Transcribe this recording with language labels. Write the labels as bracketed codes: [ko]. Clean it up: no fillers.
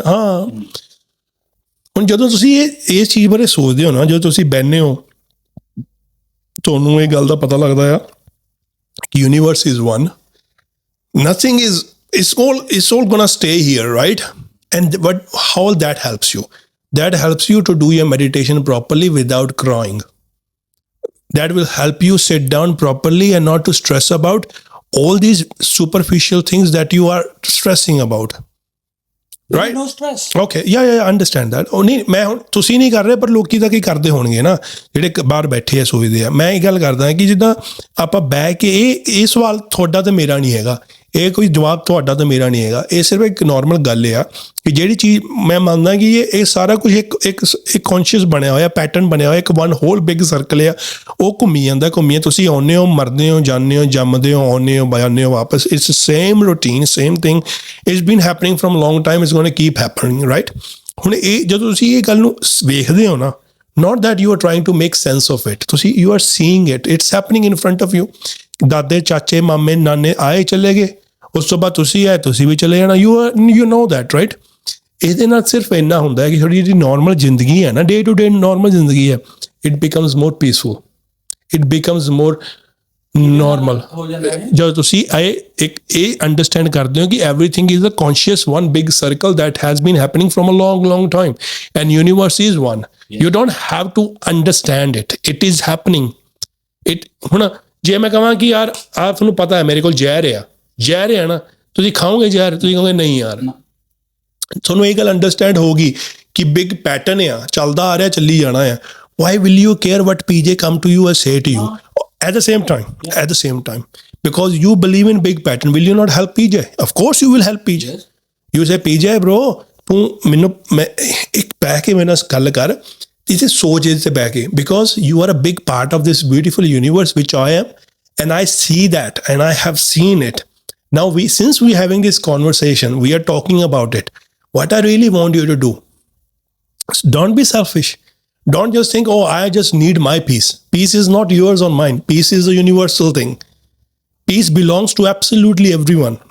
[pa] ਹਾਂ, ਹੁਣ ਜਦੋਂ ਤੁਸੀਂ ਇਸ ਚੀਜ਼ ਬਾਰੇ ਸੋਚਦੇ ਹੋ ਨਾ, ਜਦੋਂ ਤੁਸੀਂ ਬਹਿੰਦੇ ਹੋ, ਤੁਹਾਨੂੰ ਇਹ ਗੱਲ ਦਾ ਪਤਾ ਲੱਗਦਾ ਆ ਕਿ [en] Universe is 1, nothing is all gonna stay here, right? And how that helps you? That helps you to do your meditation properly without crying. That will help you sit down properly and not to stress about all these superficial things that you are stressing about. Right? No stress. Okay, yeah, I understand that. [pa] ਉਹ ਨਹੀਂ, ਮੈਂ ਹੁਣ ਤੁਸੀਂ ਨਹੀਂ ਕਰ ਰਹੇ, ਪਰ ਲੋਕੀ ਤਾਂ ਕੀ ਕਰਦੇ ਹੋਣਗੇ ਨਾ, ਜਿਹੜੇ ਬਾਹਰ ਬੈਠੇ ਆ ਸੋਚਦੇ ਆ। ਮੈਂ ਇਹ ਗੱਲ ਕਰਦਾ ਕਿ ਜਿੱਦਾਂ ਆਪਾਂ ਬਹਿ ਕੇ ਇਹ ਸਵਾਲ ਤੁਹਾਡਾ ਤੇ ਮੇਰਾ ਨਹੀਂ ਹੈਗਾ, ਇਹ ਕੋਈ ਜਵਾਬ ਤੁਹਾਡਾ ਤਾਂ ਮੇਰਾ ਨਹੀਂ ਹੈਗਾ, ਇਹ ਸਿਰਫ ਇੱਕ ਨੋਰਮਲ ਗੱਲ ਆ ਕਿ ਜਿਹੜੀ ਚੀਜ਼ ਮੈਂ ਮੰਨਦਾ ਕਿ ਇਹ ਸਾਰਾ ਕੁਝ ਇੱਕ ਕੌਨਸ਼ੀਅਸ ਬਣਿਆ ਹੋਇਆ, ਪੈਟਰਨ ਬਣਿਆ ਹੋਇਆ, ਇੱਕ [en] one whole big circle [pa] ਆ, ਉਹ ਘੁੰਮੀ ਜਾਂਦਾ। ਤੁਸੀਂ ਆਉਂਦੇ ਹੋ, ਮਰਦੇ ਹੋ, ਜਾਂਦੇ ਹੋ, ਜੰਮਦੇ ਹੋ, ਆਉਂਦੇ ਹੋ, ਜਾਂਦੇ ਹੋ ਵਾਪਸ। [en] It's same routine, same thing, it's been happening from long time, it's going to keep happening, right? [pa] ਹੁਣ ਇਹ ਜਦੋਂ ਤੁਸੀਂ ਇਹ ਗੱਲ ਨੂੰ ਵੇਖਦੇ ਹੋ ਨਾ, [en] not that you are trying to make sense of it, you are seeing it, it's happening in front of you. [pa] ਦਾਦੇ, ਚਾਚੇ, ਮਾਮੇ, ਨਾਨੇ ਆਏ ਚਲੇ ਗਏ, ਉਸ ਤੋਂ ਬਾਅਦ ਤੁਸੀਂ ਆਏ, ਤੁਸੀਂ ਵੀ ਚਲੇ ਜਾਣਾ। [en] you know that, right? [pa] ਇਹਦੇ ਨਾਲ ਸਿਰਫ ਇੰਨਾ ਹੁੰਦਾ ਹੈ ਕਿ ਥੋੜੀ ਜਿਹੜੀ ਨੋਰਮਲ ਜ਼ਿੰਦਗੀ ਹੈ ਨਾ, ਡੇ ਟੂ ਡੇ ਨੋਰਮਲ ਜ਼ਿੰਦਗੀ ਹੈ, [en] It becomes more peaceful, it becomes more normal. [pa] ਜਦੋਂ ਤੁਸੀਂ ਇਹ ਅੰਡਰਸਟੈਂਡ ਕਰਦੇ ਹੋ ਕਿ [en] Everything is a conscious one big circle that has been happening from a long time, and universe is one. You don't have to understand it. It is happening. [pa] ਹੁਣ ਜੇ ਮੈਂ ਕਹਾਂ ਕਿ ਯਾਰ ਆਹ ਤੁਹਾਨੂੰ ਪਤਾ ਹੈ ਮੇਰੇ ਕੋਲ ਜ਼ਹਿਰ ਆ ਨਾ, ਤੁਸੀਂ ਖਾਓਗੇ ਜ਼ਹਿਰ, ਤੁਸੀਂ ਕਹੋਗੇ ਨਹੀਂ ਯਾਰ। ਤੁਹਾਨੂੰ ਇਹ ਗੱਲ ਅੰਡਰਸਟੈਂਡ ਹੋਊਗੀ ਕਿ ਬਿਗ ਪੈਟਰਨ ਆ, ਚੱਲਦਾ ਆ ਰਿਹਾ, ਚੱਲੀ ਜਾਣਾ ਆ। [en] Why will you care what PJ come to you or say to you? At the same time, because you believe in big pattern, will you not help PJ? Of course you will help PJ. Yes. You say PJ bro, [pa] ਤੂੰ ਮੈਨੂੰ ਮੈਂ ਇੱਕ ਬਹਿ ਕੇ ਮੇਰੇ ਨਾਲ ਗੱਲ ਕਰ, ਇਸੇ ਸੋਚ ਇਹਦੇ 'ਤੇ ਬਹਿ ਕੇ, [en] Because you are a big part of this beautiful universe ਵਿਚ I am, and I see that and I have seen it. Now since we having this conversation, we are talking about it. What I really want you to do, don't be selfish. Don't just think, oh, I just need my peace. Peace is not yours or mine. Peace is a universal thing. Peace belongs to absolutely everyone.